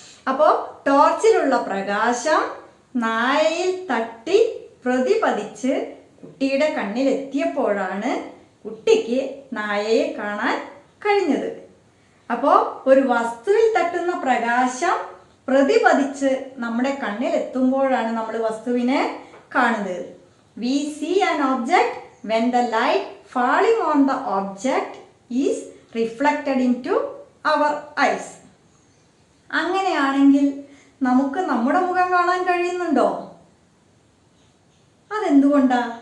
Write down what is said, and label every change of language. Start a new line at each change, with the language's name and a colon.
Malayalam: അപ്പോൾ ടോർച്ചിലുള്ള പ്രകാശം നായയിൽ തട്ടി പ്രതിപതിച്ച് കുട്ടിയുടെ കണ്ണിലെത്തിയപ്പോഴാണ് കുട്ടിക്ക് നായയെ കാണാൻ കഴിഞ്ഞത്. അപ്പോൾ ഒരു വസ്തുവിൽ തട്ടുന്ന പ്രകാശം പ്രതിപതിച്ച് നമ്മുടെ കണ്ണിലെത്തുമ്പോഴാണ് നമ്മൾ വസ്തുവിനെ കാണുന്നത്.
English: We see an object when the light falling on the object is reflected into our eyes.
Malayalam: അങ്ങനെയാണെങ്കിൽ നമുക്ക് നമ്മുടെ മുഖം കാണാൻ കഴിയുന്നുണ്ടോ? അതെന്തുകൊണ്ടാ?